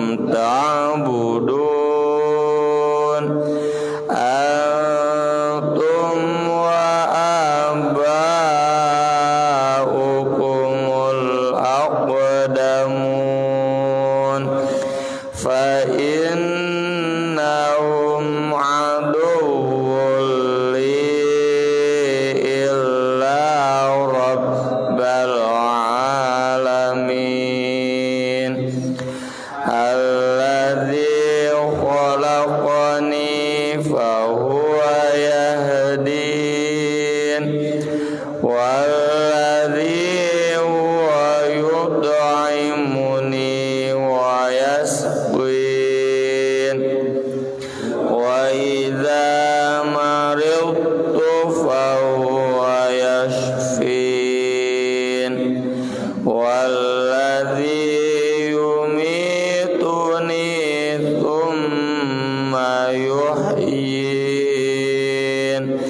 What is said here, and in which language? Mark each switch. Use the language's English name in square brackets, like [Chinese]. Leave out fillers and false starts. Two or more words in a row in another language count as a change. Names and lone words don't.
[Arabic] تعبدون أنتم وآباؤكم ال أقدمون فإنهم عدو لي إلا رب العالمين الذي خلقني فهو يهدين والذي هو يطعمني ويسقين وإذا مرضت فهو يشفين والذي يميتني ثم يحيين